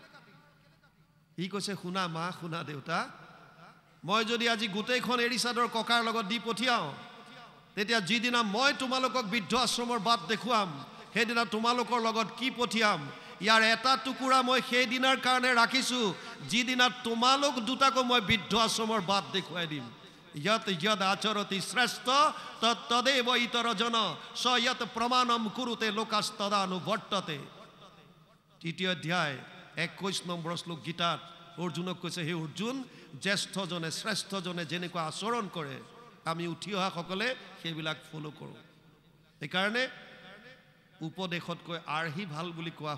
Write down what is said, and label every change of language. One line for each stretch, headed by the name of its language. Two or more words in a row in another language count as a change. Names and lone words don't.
Assamese: সি কৈছে শুনা মা শুনা দেউতা মই যদি আজি গোটেইখন এৰী চাদৰ ককাৰ লগত দি পঠিয়াও তেতিয়া যিদিনা মই তোমালোকক বৃদ্ধ আশ্ৰমৰ বাট দেখুৱাম সেইদিনা তোমালোকৰ লগত কি পঠিয়াম ইয়াৰ এটা টুকুৰা মই সেই দিনাৰ কাৰণে ৰাখিছো যিদিনা তোমালোক দুটাকো মই বৃদ্ধ আশ্ৰমৰ বাট দেখুৱাই দিম
Sanskrit: यत यद आचरति श्रेष्ठ तदेव इतर जन स यत प्रमाणम कुरुते लोकास्तदानुवर्तते
Assamese: তৃতীয় অধ্যায় 21 নম্বৰ শ্লোক গীতাত অৰ্জুনক কৈছে হে অৰ্জুন জ্যেষ্ঠজনে শ্ৰেষ্ঠজনে যেনেকুৱা আচৰণ কৰে আমি উঠি অহা সকলে সেইবিলাক ফলো কৰোঁ এইকাৰণে উপদেশতকৈ আৰ্হি ভাল বুলি কোৱা